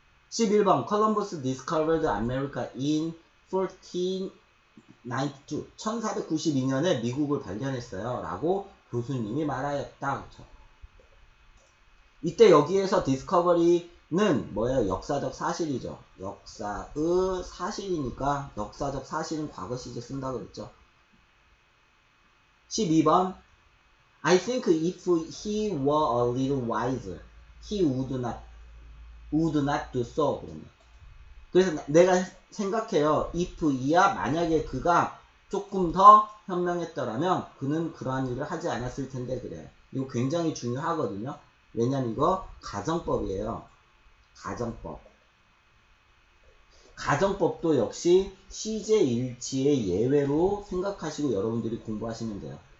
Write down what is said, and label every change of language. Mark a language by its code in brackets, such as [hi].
[ko] 11번 [en] Columbus discovered America in 1492 [ko] 1492년에 미국을 발견했어요 라고 교수님이 말하였다. 그렇죠? 이때 여기에서 discovery는 뭐예요? 역사적 사실이죠. 역사의 사실이니까 역사적 사실은 과거 시제 쓴다 그랬죠. [en] 12번 I think if he were a little wiser he would not do so. [ko] 그래서 내가 생각해요. if 이야 만약에 그가 조금 더 현명했더라면 그는 그러한 일을 하지 않았을 텐데 그래요. 이거 굉장히 중요하거든요. 왜냐면 이거 가정법이에요. 가정법. 가정법도 역시 시제 일치의 예외로 생각하시고 여러분들이 공부하시면 돼요.